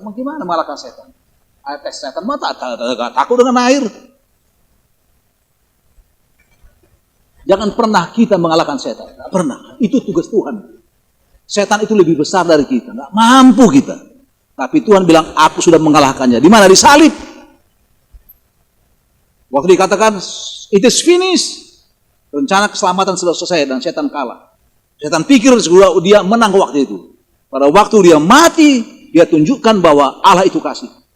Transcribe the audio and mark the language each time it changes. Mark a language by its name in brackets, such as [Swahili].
[Indonesian] Bagaimana mengalahkan setan? Air tes setan mah takut dengan air. Jangan pernah kita mengalahkan setan. Tidak pernah. Itu tugas Tuhan. Setan itu lebih besar dari kita. Tidak mampu kita. Tapi Tuhan bilang, aku sudah mengalahkannya. Di mana? Di salib. Waktu dikatakan, [English] it is finished. [Indonesian] Rencana keselamatan sudah selesai dan setan kalah. Setan pikir dia menang waktu itu. Pada waktu dia mati, dia tunjukkan bahwa Allah itu kasih.